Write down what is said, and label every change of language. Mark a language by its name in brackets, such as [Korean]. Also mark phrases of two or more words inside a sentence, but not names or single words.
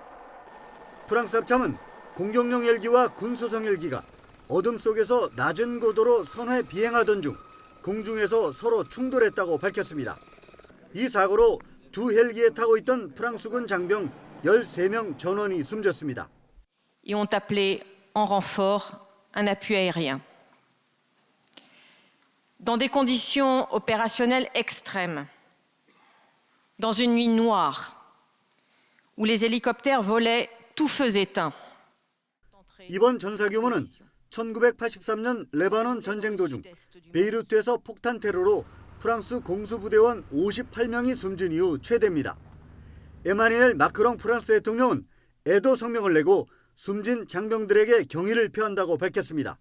[Korean] 프랑스 합참은 공격용 헬기와 군소성 헬기가 어둠 속에서 낮은 고도로 선회 비행하던 중 공중에서 서로 충돌했다고 밝혔습니다. 이 사고로 두 헬기에 타고 있던 프랑스군 장병 13명 전원이 숨졌습니다. [French] Ils ont appelé en renfort un appui aérien. Dans des conditions opérationnelles extrêmes, dans une nuit noire, où les hélicoptères volaient tout feux éteints. [Korean] 이번 전사 규모는 1983년 레바논 전쟁 도중 베이루트에서 폭탄 테러로 프랑스 공수부대원 58명이 숨진 이후 최대입니다. 에마뉘엘 마크롱 프랑스 대통령은 애도 성명을 내고 숨진 장병들에게 경의를 표한다고 밝혔습니다.